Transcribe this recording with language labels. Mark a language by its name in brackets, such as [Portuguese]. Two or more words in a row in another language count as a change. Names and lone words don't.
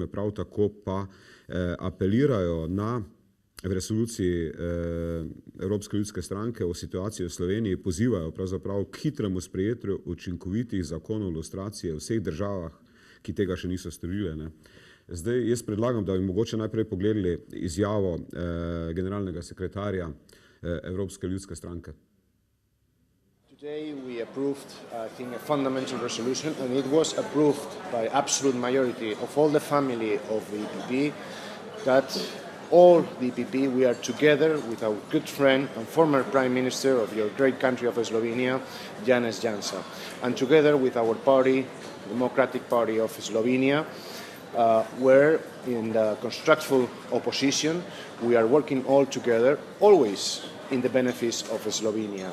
[Slovenian] Prav tako pa apelirajo na v resoluciji Evropske ljudske stranke o situaciji v Sloveniji, pozivajo pravzaprav k hitremu sprejetju učinkovitih zakonov lustracije v vseh državah, ki tega še niso storile, ne. Zdaj, jaz predlagam, da bi mogoče najprej pogledali izjavo generalnega sekretarja Evropske ljudske stranke. [English] Today we approved, I think, a fundamental resolution, and it was approved by absolute majority of all the family of the EPP, that all the EPP, we are together with our good friend and former Prime Minister of your great country of Slovenia, Janez Janša, and together with our party, Democratic Party of Slovenia, where in the constructive opposition we are working all together, always in the benefits of Slovenia.